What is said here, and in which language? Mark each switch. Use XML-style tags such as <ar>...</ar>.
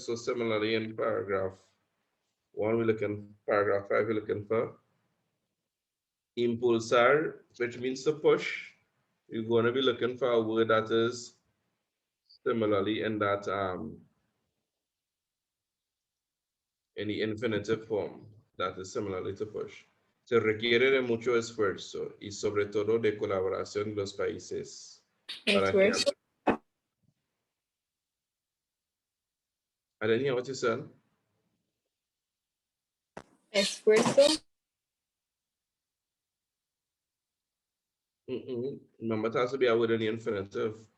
<en>So similarly in paragraph 1, we're looking, paragraph 5, we're looking for impulsar, which means to push. You're going to be looking for a word that is similarly in that in the infinitive form, that is similarly to push.</en> <es>Se requiere de mucho esfuerzo y sobre todo de colaboración de los países para que... Esfuerzo.</es> <en>I didn't hear what you said.</en> <es>Esfuerzo.</es> <en>Remember, it has to be a word in the infinitive.</en>